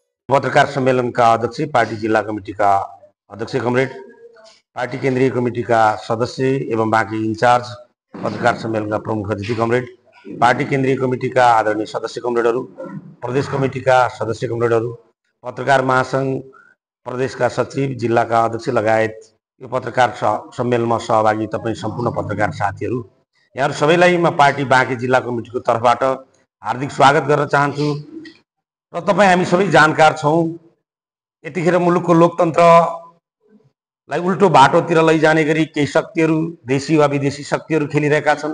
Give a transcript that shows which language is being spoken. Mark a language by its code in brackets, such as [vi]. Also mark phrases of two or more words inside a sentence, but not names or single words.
[ne] पत्रकार सम्मेलन का अध्यक्ष, पार्टी जिला कमिटी का अध्यक्ष कमरेड, पार्टी केंद्रीय कमिटी का सदस्य एवं बाकी इंचार्ज, पत्रकार सम्मेलन का प्रमुख अतिथि कमरेड, पार्टी केंद्रीय कमिटी का आदरणीय सदस्य कमरेडहरू, प्रदेश कमिटी का सदस्य कमरेडहरू, पत्रकार महासंघ प्रदेश का सचिव, जिला का अध्यक्ष लगायत यो पत्रकार सम्मेलनमा सहभागी तपाईं सम्पूर्ण पत्रकार साथीहरू, यहाँहरू सबैलाई म पार्टी बाँके जिल्ला कमिटीको तर्फबाट हार्दिक स्वागत गर्न चाहन्छु। र तपाईं हामी सबै जानकार छौं, यतिखेर मुलुकको लोकतन्त्रलाई उल्टो बाटोतिर लैजाने गरी केही शक्तिहरू, देशी वा विदेशी शक्तिहरू खेलिरहेका छन्।